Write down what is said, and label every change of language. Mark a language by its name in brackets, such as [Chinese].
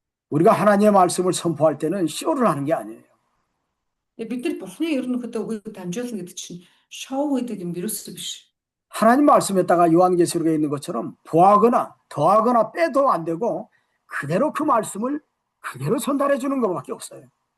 [Korean] 우리가 하나님의 말씀을 선포할 때는 쇼를 하는 게 아니에요. [Mongolian] Бид нар Бурхны ерөнхийдөө үгийг дамжуулна гэдэг чинь шоу гэдэг юм ерөөсөө биш. [Korean] 하나님 말씀에다가 요한계시록에 있는 것처럼 보하거나 더하거나 빼도 안 되고 그대로 그 말씀을 그대로 전달해 주는 것밖에 없어요.